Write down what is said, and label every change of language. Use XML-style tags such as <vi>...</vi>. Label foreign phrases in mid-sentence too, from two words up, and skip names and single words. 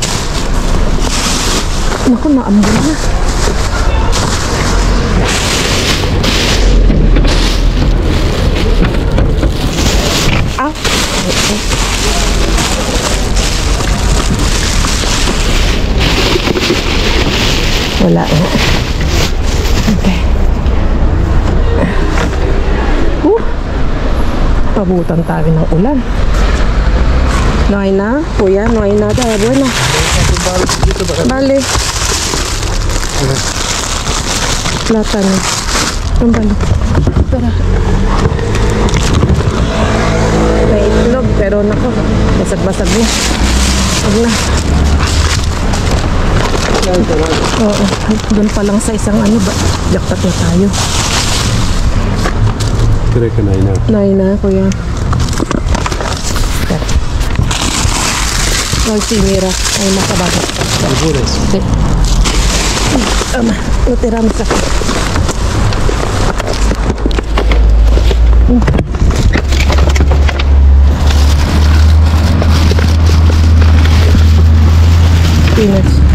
<tl>Naku, naambon na. Ah, wala na. Okay. Pabutan tayo ng ulan.</tl> <es>No hay nada, Kuya, no hay nada de bueno. Vale. Plátano.</es> <tl>Ang balo. Espera. May itlog, pero nako, basag-basag na. Huwag na. Oo, doon pa lang sa isang ano ba, jackpot na tayo.</tl> <es>Creo que no hay nada. No hay nada, Kuya. Ay, sí, mira, hay más abajo. ¿Albures? Sí. Toma, lo tiramos aquí.</es> <en>Spinach.</en>